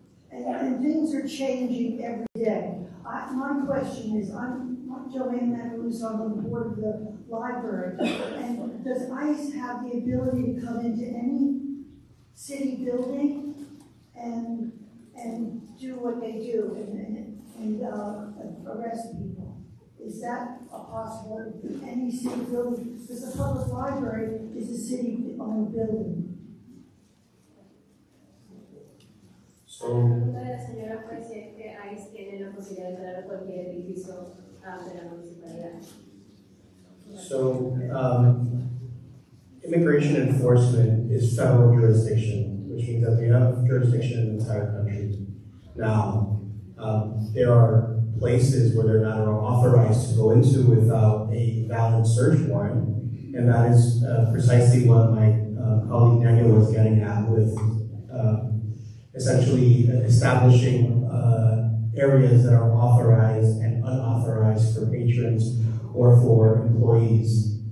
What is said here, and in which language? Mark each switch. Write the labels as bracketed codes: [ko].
[en] And things are changing every day. My question is, I'm Joanne Matalus, I'm on the board of the library, and does ICE have the ability to come into any city building and do what they do and arrest people? Is that a possible in any city building? Because the public library is a city-owned building. [es] La pregunta de la señora fue si es que ICE tiene la posibilidad de entrar a cualquier edificio de la municipalidad. [en] So, immigration enforcement is federal jurisdiction, which means that we have jurisdiction in the entire country. Now, there are places where they're not authorized to go into without a valid search warrant, and that is precisely what my colleague Daniel was getting at with essentially establishing areas that are authorized and unauthorized for patrons or for employees.